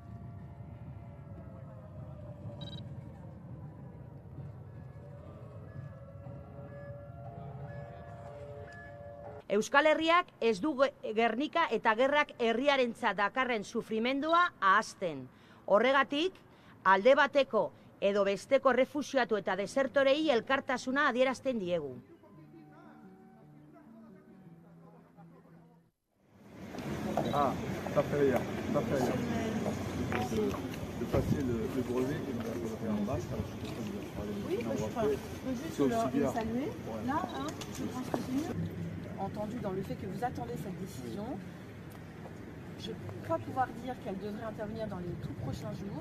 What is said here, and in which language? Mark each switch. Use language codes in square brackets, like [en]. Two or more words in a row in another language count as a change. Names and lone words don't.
[eu] Euskal Herriak ez du Gernika eta gerrak herriarentzat dakarren sufrimendua ahazten. Horregatik, alde bateko edo besteko refuxiatu eta desertorei elkartasuna adierazten diegu. [fr] Ah, parfait, bien. De passer le brevet et de le faire en bas, oui, je peux juste le saluer. Là, je pense que c'est mieux. Entendu dans le fait que vous attendez cette décision, je crois pouvoir dire qu'elle devrait intervenir dans les tout prochains jours.